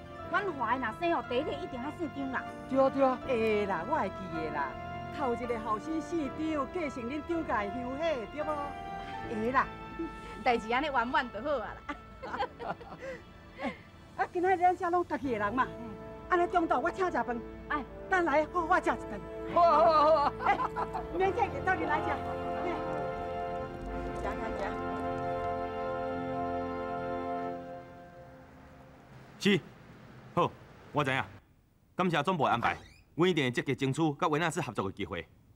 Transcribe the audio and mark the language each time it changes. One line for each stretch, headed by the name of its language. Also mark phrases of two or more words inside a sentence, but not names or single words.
Min Nan Chinese: 阮华的若生哦，第一个一定爱姓张啦。对啊对啊，会啦，我会记的啦。头一个后生姓张，继承恁张家的香火，对无？会啦，代志安尼圆满就好啊啦。啊，今仔日咱遮拢家己的人嘛，安尼中昼我请食饭，哎，等来好好食一顿。好啊好啊好啊！哎，明天到你来食。食食食。是，好，我知影。感谢总部的安排，阮一定会积极争取甲维纳斯合作的机会。